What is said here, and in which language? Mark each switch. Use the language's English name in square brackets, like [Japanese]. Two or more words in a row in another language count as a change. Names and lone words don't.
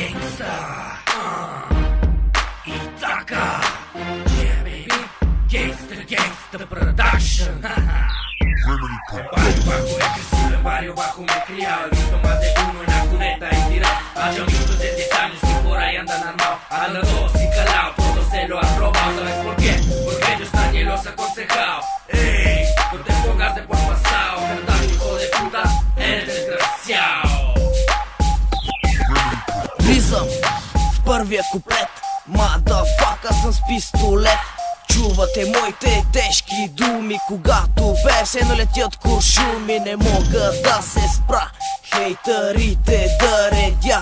[English] Итака, yeah baby, gangsta production. [Spanish] Barrio bajo es crecido, en barrio bajo me he criado. He visto más de uno en la cuneta y tirado a chamitos de 10 años que por ahí andan armados. Andan todos y calados, todos se lo han robado. ¿Sabes por qué? Porque ellos nadie los ha aconsejado. Ey, no te pongas de por pasado, verdad hijo de puta, eres desgraciado. [Bulgarian] Влизам в първия куплет, мадафака съм с пистолет. Чувате моите тежки думи, когато бе все налетят куршуми. Не мога да се спра, хейтърите да редя.